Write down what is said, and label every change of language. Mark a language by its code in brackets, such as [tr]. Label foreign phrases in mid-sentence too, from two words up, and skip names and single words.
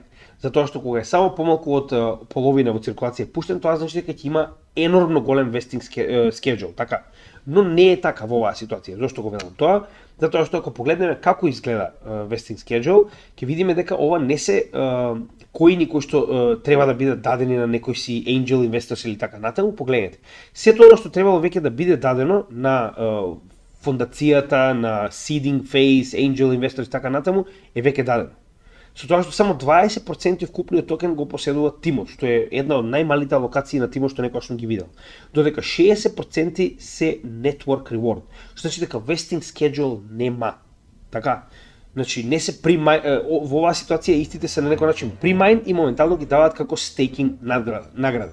[mk] Затоа што кога е само помалку од половина во циркулација пуштен, тоа значи дека ќе има енормно голем [en] vesting schedule, [mk] така. Но не е така во оваа ситуација. Зошто го велам тоа? Затоа што ако погледнеме како изгледа [en] vesting schedule, [mk] ќе видиме дека ова не се коини кои што треба да бидат дадени на некои си [en] angel investors [mk] или така натаму. Погледнете. Сето она што требало веќе да биде дадено на фондацијата, на [en] seeding phase, angel investors [mk] и така натаму е веќе дадено. Со тоа што само 20% вкупниот токен го поседува тимот, што е една од најмалите алокации на тимот што некогаш сум ги видел. Додека 60% се [en] network reward, [mk] што значи дека [en] vesting schedule [mk] нема. Така, значи не се во оваа ситуација истите се на некој начин примайн и моментално ги даваат како стейкинг награда.